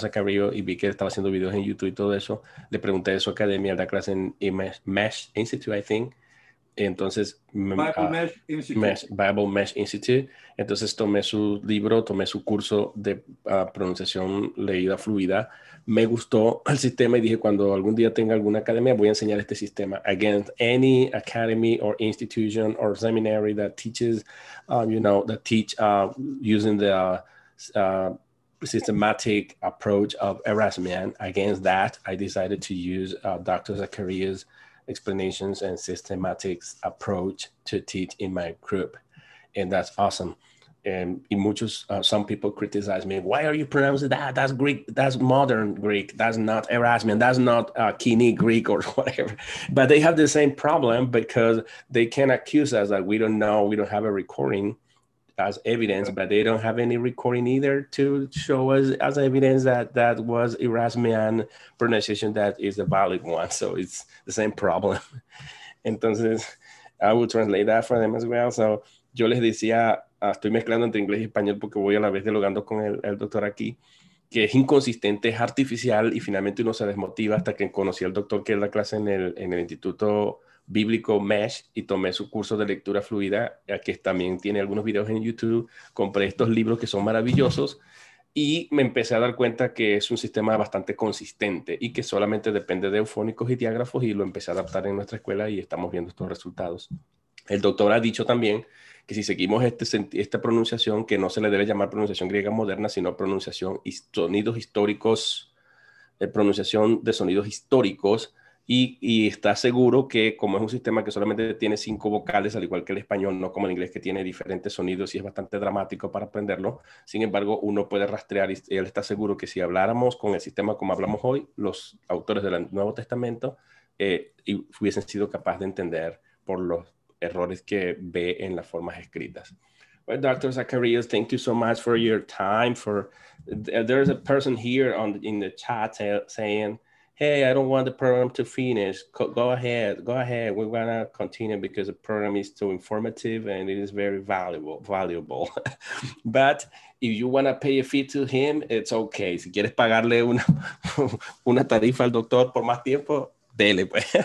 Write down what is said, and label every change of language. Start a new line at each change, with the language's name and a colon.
Spanish: Zachariou y vi que estaba haciendo videos en YouTube y todo eso, le pregunté de su academia, da clase en Mesh Institute,
English: I think.
Spanish: Entonces, Bible Mesh Institute. Entonces tomé su libro, tomé su curso de pronunciación leída fluida. Me gustó el sistema y dije, cuando algún día tenga alguna academia, voy a enseñar este sistema.
English: Against any academy or institution or seminary that teaches, that teach using the systematic approach of Erasmian. Against that, I decided to use Dr. Zachariou's explanations and systematic approach to teach in my group. And that's awesome. And some people criticize me. Why are you pronouncing that? That's Greek. That's modern Greek. That's not Erasmian. That's not Koiné Greek or whatever. But they have the same problem because they can accuse us that we don't know. We don't have a recording as evidence, but they don't have any recording either to show us as evidence that was Erasmian pronunciation that is the valid one. So it's the same problem.
Spanish: Entonces,
English: I will translate that for them as well. So
Spanish: yo les decía estoy mezclando entre inglés y español porque voy a la vez dialogando con el doctor aquí, que es inconsistente, es artificial y finalmente uno se desmotiva hasta que conocí al doctor que da clase en el Instituto Bíblico Mesh y tomé su curso de lectura fluida, que también tiene algunos videos en YouTube. Compré estos libros que son maravillosos y me empecé a dar cuenta que es un sistema bastante consistente y que solamente depende de eufónicos y diágrafos, y lo empecé a adaptar en nuestra escuela y estamos viendo estos resultados. El doctor ha dicho también que si seguimos esta pronunciación, que no se le debe llamar pronunciación griega moderna, sino pronunciación sonidos históricos, pronunciación de sonidos históricos, y está seguro que como es un sistema que solamente tiene 5 vocales, al igual que el español, no como el inglés que tiene diferentes sonidos y es bastante dramático para aprenderlo, sin embargo uno puede rastrear y él está seguro que si habláramos con el sistema como hablamos hoy, los autores del Nuevo Testamento hubiesen sido capaces de entender por los errores que ve en las formas escritas.
English: Well, Dr. Zachariou, thank you so much for your time. There's a person here in the chat saying, hey, I don't want the program to finish. Go ahead. We're gonna continue because the program is too informative and it is very valuable. But if you wanna pay a fee to him, it's okay.
Spanish: Si quieres pagarle una tarifa al doctor por más tiempo, dele pues.